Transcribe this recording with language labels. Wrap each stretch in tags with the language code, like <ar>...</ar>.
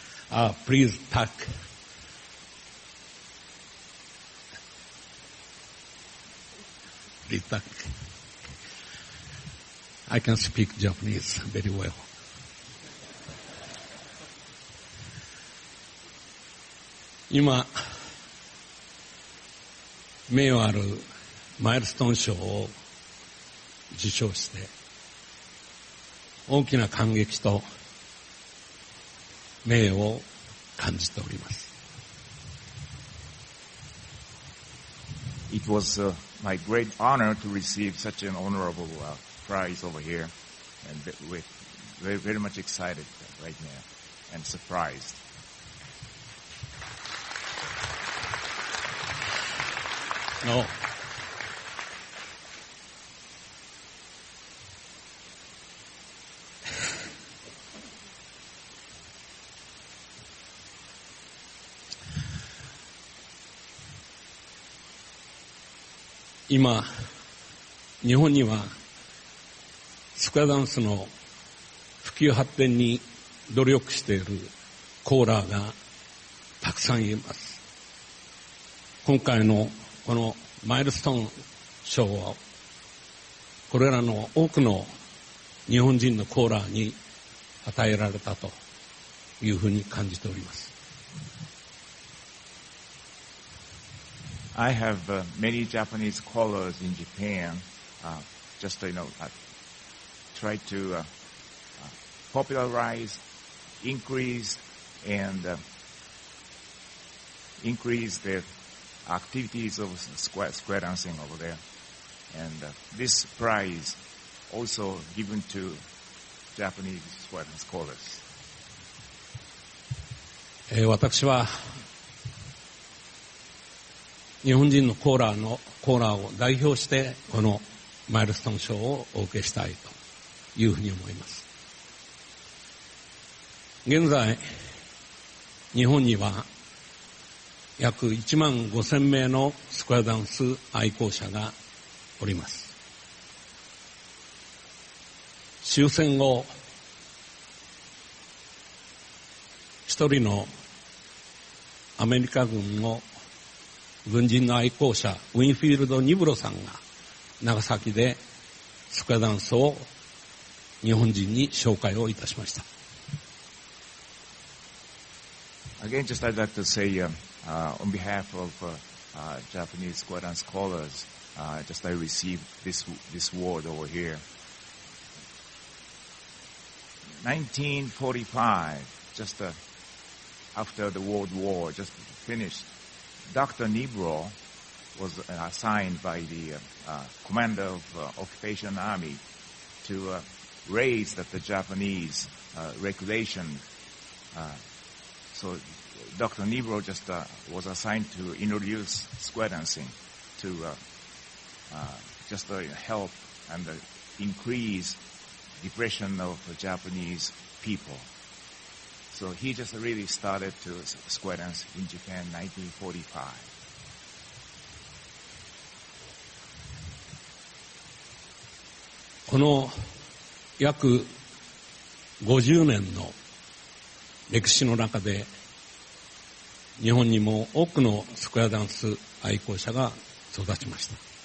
<en>Please talk. Please talk. I can speak Japanese very well. Now,</en> <ja>名誉あるマイルストーン賞を受賞して大きな感激と名誉を感じております。</ja> <en>It was my great honor to receive such an honorable prize over here, and we're very, very much excited right now and surprised. No. Now,</en> <ja>日本にはスクエアダンスの普及発展に努力しているコーラーがたくさんいます。今回のこのマイルストーン賞はこれらの多くの日本人のコーラーに与えられたというふうに感じております。</ja> <en>I have many Japanese callers in Japan. Just try to popularize, increase the activities of square dancing over there. And this prize also given to Japanese square dance callers.</en> <ja>私は日本人のコーラーを代表してこのマイルストーン賞をお受けしたいというふうに思います。現在、日本には約1万5000名のスクエアダンス愛好者がおります。終戦後、一人のアメリカ軍の軍人の愛好者、ウィンフィールド・ニブロさんが長崎でスクエアダンスを日本人に紹介をいたしました。</ja> <en>Again, just I'd like to say, on behalf of Japanese square dance scholars, just I received this award over here. 1945, just after the World War just finished, Dr. Nibro was assigned by the commander of Occupation Army to raise the Japanese regulation. So Dr. Nibro just was assigned to introduce square dancing to just help and increase depression of Japanese people. So he just really started to square dance in Japan 1945.</en> <ja>この約50年の歴史の中で日本にも多くのスクエアダンス愛好者が育ちました。</ja>